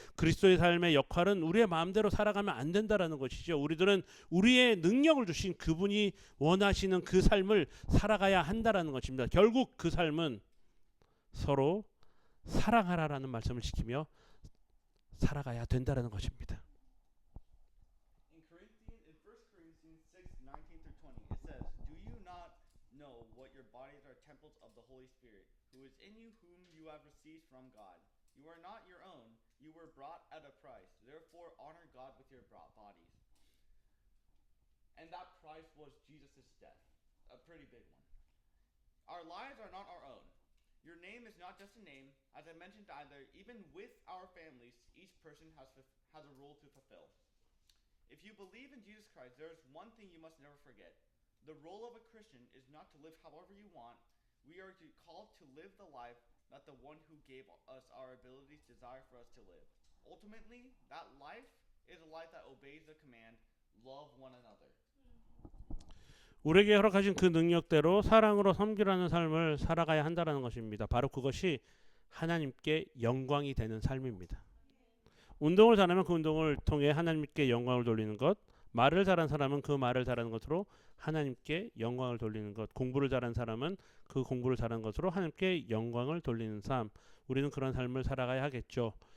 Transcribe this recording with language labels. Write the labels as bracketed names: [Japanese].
[Korean] 그리스도의 삶의 역할은 우리의 마음대로 살아가면 안 된다라는 것이죠. 우리들은 우리의 능력을 주신 그분이 원하시는 그 삶을 살아가야 한다라는 것입니다. 결국 그 삶은 서로 사랑하라라는 말씀을 지키며 살아가야 된다라는 것입니다. [English] In 1 Corinthians 6:19 through 20, it says, "Do you not know what your bodies are temples of the Holy Spirit, who is in you, whom you have received from God? You are not your own; you were bought at a price. Therefore, honor God with your bodies." And that price was Jesus' death, a pretty big one. Our lives are not our own. Your name is not just a name. As I mentioned either, even with our families, each person has a role to fulfill. If you believe in Jesus Christ, there is one thing you must never forget. The role of a Christian is not to live however you want. We are called to live the life that the one who gave us our abilities desire for us to live. Ultimately, that life is a life that obeys the command, love one another. [Korean] 우리에게 허락하신 그 능력대로 사랑으로 섬기라는 삶을 살아가야 한다는 것입니다. 바로 그것이 하나님께 영광이 되는 삶입니다. 운동을 잘하면 그 운동을 통해 하나님께 영광을 돌리는 것, 말을 잘하는 사람은 그 말을 잘하는 것으로 하나님께 영광을 돌리는 것, 공부를 잘하는 사람은 그 공부를 잘하는 것으로 하나님께 영광을 돌리는 삶, 우리는 그런 삶을 살아가야 하겠죠.